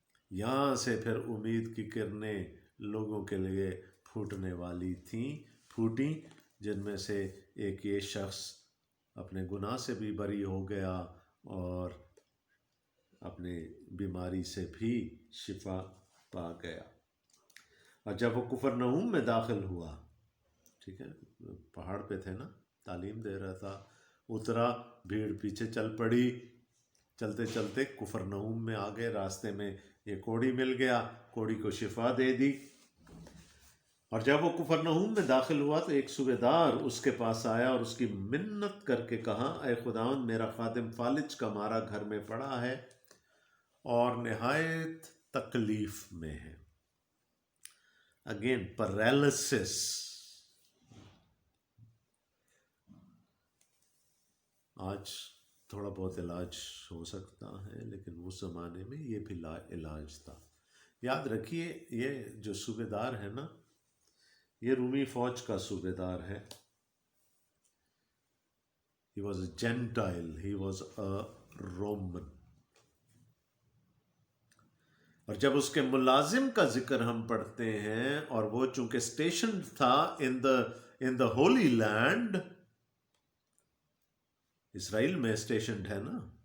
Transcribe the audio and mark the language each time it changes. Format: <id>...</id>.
<ur>یہاں سے پھر امید کی کرنیں لوگوں کے لیے پھوٹنے والی تھیں، پھوٹیں، جن میں سے ایک یہ شخص اپنے گناہ سے بھی بری ہو گیا اور اپنی بیماری سے بھی شفا پا گیا. اور جب وہ کفرنہوم میں داخل ہوا، ٹھیک ہے، پہاڑ پہ تھے نا، تعلیم دے رہا تھا، اترا، بھیڑ پیچھے چل پڑی، چلتے چلتے کفرنہوم میں آ گئے. راستے میں یہ کوڑی مل گیا، کوڑی کو شفا دے دی. اور جب وہ کفرنہوم میں داخل ہوا تو ایک صوبے دار اس کے پاس آیا اور اس کی منت کر کے کہا، اے خداوند، میرا خادم فالج کا مارا گھر میں پڑا ہے اور نہایت تکلیف میں ہے.</ur> <en>Again paralysis.</en> <ur>آج تھوڑا بہت علاج ہو سکتا ہے، لیکن اس زمانے میں یہ بھی لا علاج تھا. یاد رکھیے، یہ جو صوبے دار ہے نا، یہ رومی فوج کا صوبے دار ہے.</ur> <en>He was a Gentile, he was a Roman.</en> <ur>اور جب اس کے ملازم کا ذکر ہم پڑھتے ہیں، اور وہ چونکہ اسٹیشن تھا</ur> <en>in the holy land,</en> <ur>اسرائیل میں اسٹیشنڈ ہے نا،</ur>